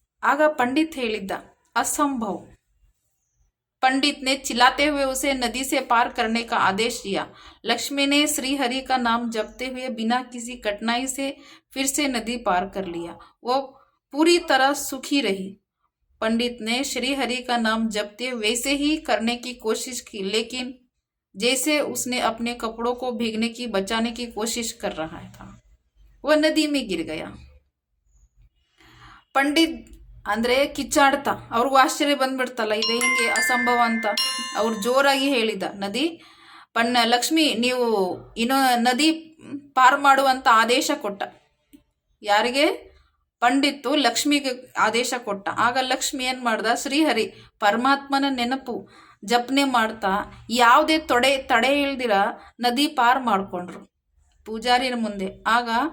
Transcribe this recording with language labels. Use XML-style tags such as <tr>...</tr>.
<kn>ಆಗ पंडित ಹೇಳಿದ್ದ,</kn> <hi>असंभव. पंडित ने चिल्लाते हुए उसे नदी से पार करने का आदेश दिया. लक्ष्मी ने श्री हरि का नाम जपते हुए बिना किसी कठिनाई से फिर से नदी पार कर लिया. वो पूरी तरह सुखी रही. पंडित ने श्री हरि का नाम जपते वैसे ही करने की कोशिश की, लेकिन जैसे उसने अपने कपड़ों को भीगने की बचाने की कोशिश कर रहा था, वह नदी में गिर गया.</hi> <kn>पंडित ಅಂದ್ರೆ ಕಿಚ್ಚಾಡ್ತಾ, ಅವ್ರಿಗೂ ಆಶ್ಚರ್ಯ ಬಂದ್ಬಿಡ್ತಲ್ಲ, ಇದೆ ಹಿಂಗೆ ಅಸಂಭವ ಅಂತ. ಅವ್ರು ಜೋರಾಗಿ ಹೇಳಿದ, ಲಕ್ಷ್ಮಿ ನೀವು ನದಿ ಪಾರ್ ಮಾಡುವಂತ ಆದೇಶ ಕೊಟ್ಟ. ಯಾರಿಗೆ? ಪಂಡಿತ್ತು ಲಕ್ಷ್ಮಿಗೆ ಆದೇಶ ಕೊಟ್ಟ. ಆಗ ಲಕ್ಷ್ಮಿ ಏನ್ ಮಾಡ್ದ, ಶ್ರೀಹರಿ ಪರಮಾತ್ಮನ ನೆನಪು ಜಪನೆ ಮಾಡ್ತಾ ಯಾವುದೇ ತಡೆ ಇಲ್ದಿರ ನದಿ ಪಾರ್ ಮಾಡ್ಕೊಂಡ್ರು ಪೂಜಾರಿನ ಮುಂದೆ. ಆಗ</kn>